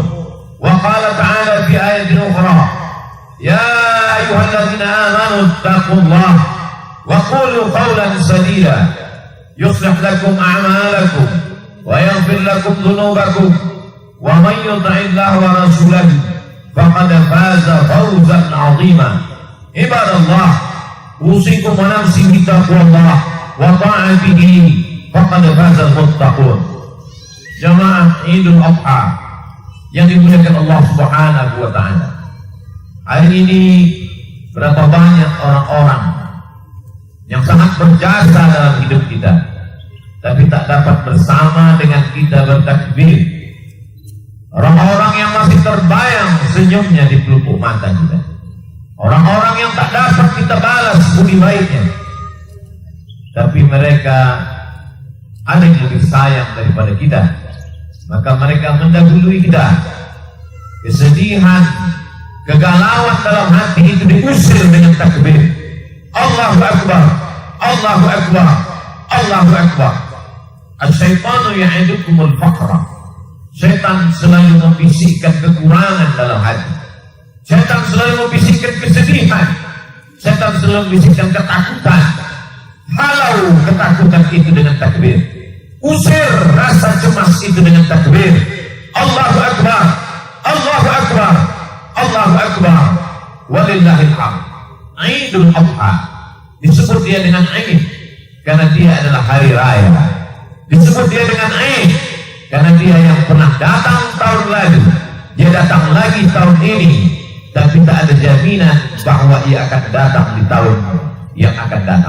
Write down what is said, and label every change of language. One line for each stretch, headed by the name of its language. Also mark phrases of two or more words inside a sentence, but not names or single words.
Arabic: وقال تعالى في آية أخرى يا أيها الذين آمنوا اتقوا الله وقولوا قولا سديدا يصلح لكم أعمالكم ويغفر لكم ذنوبكم ومن يطع الله ورسوله فقد فاز فوزا عظيما. عباد الله أوصيكم ونفسي بتقوى الله وطاعته فقد فاز المتقون.
Indonesian: Jamaah Idul Adha yang dimuliakan Allah
Arabic: سبحانه وتعالى.
Indonesian: Hari ini berapa banyak orang-orang yang sangat berjasa dalam hidup kita, tapi tak dapat bersama dengan kita bertakbir. Orang-orang yang masih terbayang senyumnya di pelupuk mata kita. Orang-orang yang tak dapat kita balas budi baiknya, tapi mereka ada yang lebih sayang daripada kita, maka mereka mendahului kita. Kesedihan, kegalauan dalam hati itu diusir dengan takbir.
Arabic: الله أكبر الله أكبر الله أكبر. الشيطان يعدكم الفقر.
Indonesian: Setan selalu membisikkan kekurangan dalam hati. Setan selalu membisikkan kesedihan. Setan selalu membisikkan ketakutan. Halau ketakutan itu dengan takbir. Usir rasa cemas itu dengan takbir.
Arabic: الله أكبر الله أكبر الله أكبر. ولله الحمد.
Indonesian: Idul Adha disebut dia dengan Aid karena dia adalah hari raya. Disebut dia dengan Aid karena dia yang pernah datang tahun lalu, dia datang lagi tahun ini, tapi tak ada jaminan bahwa ia akan datang di tahun yang akan datang.